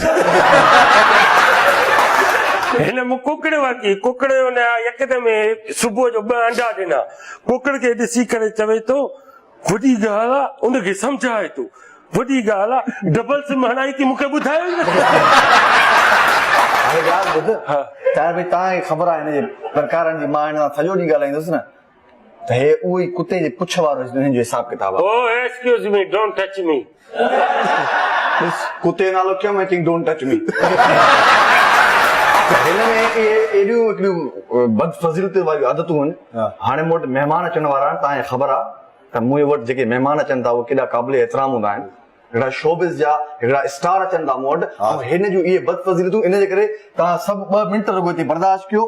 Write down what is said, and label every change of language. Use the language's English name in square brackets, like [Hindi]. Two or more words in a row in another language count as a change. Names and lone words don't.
[Sindhi] हिन मूं कुकड़ वरिती, कुकड़ यकदमि सुबुह जो 2 अंडा ॾिना, कुकड़ खे ॾिसी करे चवे थो वॾी ॻाल्हि आहे, उनखे सम्झाए थो वॾी ॻाल्हि आहे, [English] double SIM [Sindhi] हणाई थी मूंखे ॿुधायो न। हाणे ॻाल्हि ॿुध, तव्हां भई तव्हांखे ख़बर आहे हिनजे प्रकारनि जी, मां हिन सां सॼो ॾींहुं ॻाल्हाईंदुसि न त हे उहो ई कुते जे पुछ वारो हिन जो हिसाब किताब आहे। [English] Oh, excuse me, don't touch me. [Sindhi] कुते जो नालो क्यों? [English] I think don't touch me. [Sindhi] हिन में एॾियूं हिकिड़ियूं बदफज़ीलत वारियूं आदतूं आहिनि। हाणे मूं वटि महिमान अचण वारा आहिनि, तव्हांखे ख़बर आहे त मूं वटि जेके महिमान अचनि था उहे केॾा क़ाबिल एतिराम हूंदा आहिनि, हिकिड़ा शोबिज़ जा हिकिड़ा स्टार अचनि था मूं वटि, हिन जूं इहे बदफज़ीलतूं, इन जे करे तव्हां सभु 2 मिंट रुगो हिते बर्दाश्त कयो।